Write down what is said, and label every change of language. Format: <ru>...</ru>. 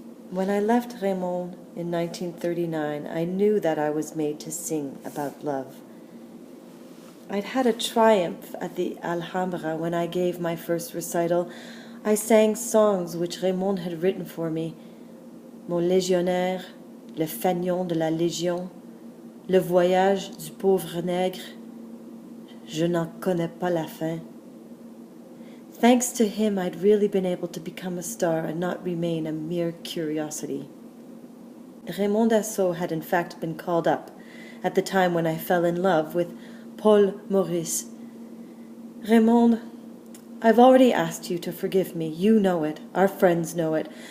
<en>When I left Raymond in 1939, I knew that I was made to sing about love. I'd had a triumph at the Alhambra when I gave my first recital. I sang songs which Raymond had written for me.</en> <fr>Mon légionnaire, le fainéant de la Légion, le voyage du pauvre nègre, je n'en connais pas la fin.</fr> <en>Thanks to him, I'd really been able to become a star and not remain a mere curiosity. Raymond Asso had in fact been called up at the time when I fell in love with Paul Maurice. Raymond, I've already asked you to forgive me. You know it. Our friends know it.</en>